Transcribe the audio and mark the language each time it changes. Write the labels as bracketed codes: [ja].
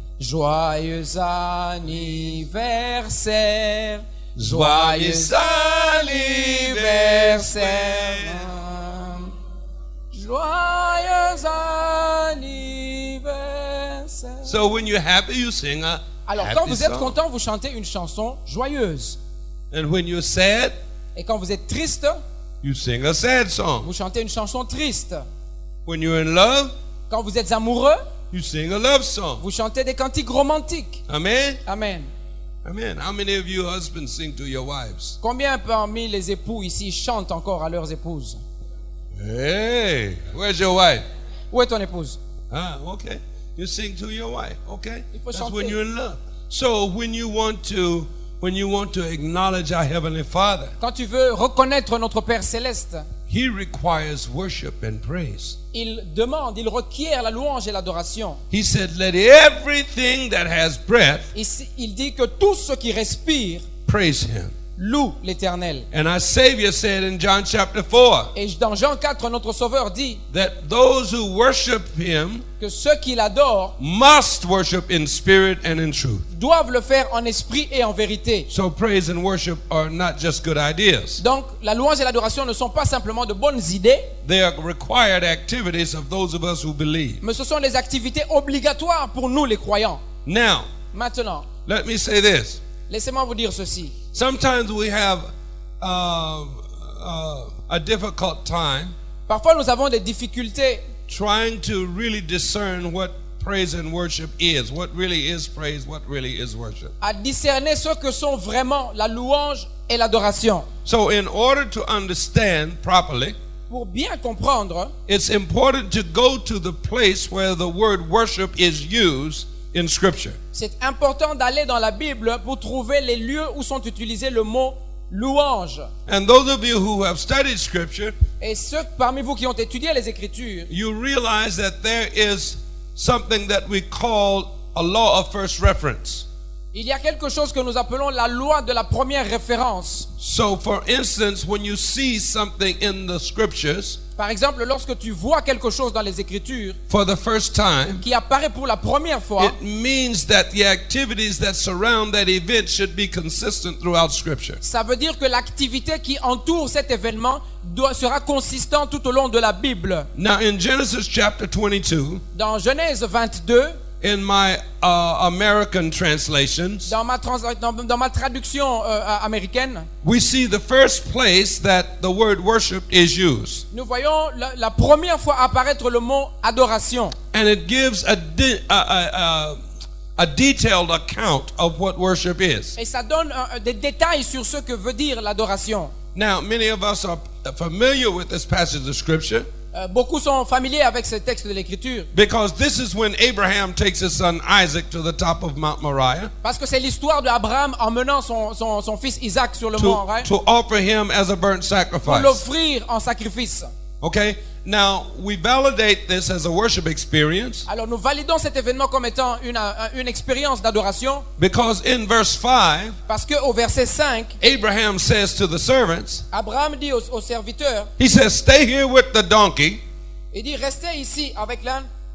[fr] Joyeux anniversaire. Joyeux anniversaire. Joyeux anniversaire. [en] So when you're happy, you sing a [fr] Alors [en] happy [fr] quand vous êtes [en] song. [fr] content, vous chantez une chanson joyeuse. [en] And when you're sad, [fr] Et quand vous êtes triste, [en] you sing a sad song. [fr] vous chantez une chanson triste. [en] When you're in love, [fr] Quand vous êtes amoureux, [en] you sing a love song. [fr] vous chantez des cantiques romantiques. [en] Amen. Amen. Amen. How many of you husbands sing to your wives? [fr] Combien parmi les époux ici chantent encore à leurs épouses? [en] Hey, where's your wife? [fr] Où est ton épouse? [en] Ah, okay. You sing to your wife, okay? [fr] Il faut [en] That's [fr] chanter. [en] when you're in love. So when you want to acknowledge our Heavenly Father, [fr] Quand tu veux reconnaître notre Père Céleste, [en] He requires worship and praise. [fr] il demande, il requiert la louange et l'adoration. [en] He said, let everything that has breath [fr] Ici, il dit que tout ce qui respire [en] praise Him. [fr] loue l'Éternel. [en] And our Savior said in John chapter 4 [fr] Et dans Jean 4, notre Sauveur dit [en] that those who worship Him [fr] que ceux qui l'adorent [en] must worship in spirit and in truth. [fr] doivent le faire en esprit et en vérité. [en] So praise and worship are not just good ideas. [fr] Donc, la louange et l'adoration ne sont pas simplement de bonnes idées, [en] They are required activities of those of us who believe. [fr] mais ce sont des activités obligatoires pour nous les croyants. [en] Now, [fr] Maintenant, [en] let me say this. [fr] laissez-moi vous dire ceci. [en] Sometimes we have a difficult time [fr] Parfois, nous avons des difficultés [en] trying to really discern what praise and worship is. What really is praise, what really is worship. [fr] à discerner ce que sont vraiment la louange et l'adoration. [en] So in order to understand properly, [fr] Pour bien comprendre, [en] it's important to go to the place where the word worship is used in Scripture. [fr] c'est important d'aller dans la Bible pour trouver les lieux où sont utilisés le mot louange. [en] And those of you who have studied Scripture, [fr] Et ceux parmi vous qui ont étudié les Écritures, [en] you realize that there is something that we call a law of first reference. [fr] il y a quelque chose que nous appelons la loi de la première référence. [en] So, for instance, when you see something in the Scriptures [fr] Par exemple, lorsque tu vois quelque chose dans les Écritures [en] for the first time, [fr] qui apparaît pour la première fois, [en] it means that the activities that surround that event should be consistent throughout Scripture. [fr] ça veut dire que l'activité qui entoure cet événement sera consistante tout au long de la Bible. [en] Now, in Genesis chapter 22, [fr] Dans Genèse 22, [en] in my American translations, [fr] dans ma traduction américaine, [en] we see the first place that the word worship is used. [fr] nous voyons la première fois apparaître le mot adoration. [en] And it gives a detailed account of what worship is. [fr] Et ça donne des détails sur ce que veut dire l'adoration. [en] Now, many of us are familiar with this passage of Scripture [fr] Beaucoup sont familiers avec ce texte de l'Écriture [en] because this is when Abraham takes his son Isaac to the top of Mount Moriah [fr] parce que c'est l'histoire d'Abraham emmenant son fils Isaac sur le mont Horeb [en] to offer him as a burnt [fr] pour [en] sacrifice. [fr] l'offrir en sacrifice. [en] Okay? Now, we validate this as a worship experience [fr] Alors nous validons cet événement comme étant une expérience d'adoration [en] because in verse 5, [fr] parce qu'au verset 5, [en] Abraham says to the servants, [fr] Abraham dit aux serviteurs, [en] he says, stay here with the donkey [fr] Il dit, restez ici avec l'âne,